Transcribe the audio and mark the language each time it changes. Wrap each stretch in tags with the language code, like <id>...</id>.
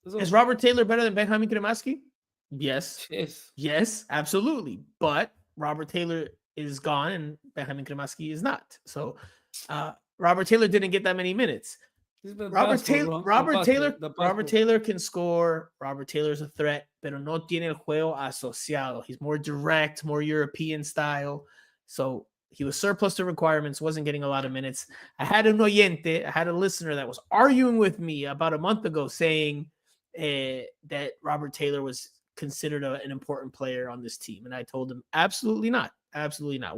<en>Is Robert Taylor better than Benjamin Kremaski? Yes. Yes. Yes, absolutely. But Robert Taylor is gone and Benjamin Kremaski is not. So Robert Taylor didn't get that many minutes. Robert Taylor can score. Robert Taylor's a threat,</en> <es>pero no tiene el juego asociado.</es> <en>He's more direct, more European style. So he was surplus to requirements, wasn't getting a lot of minutes. I had a listener that was arguing with me about a month ago saying that Robert Taylor was considered an important player on this team. And I told him, absolutely not. Absolutely not.</en>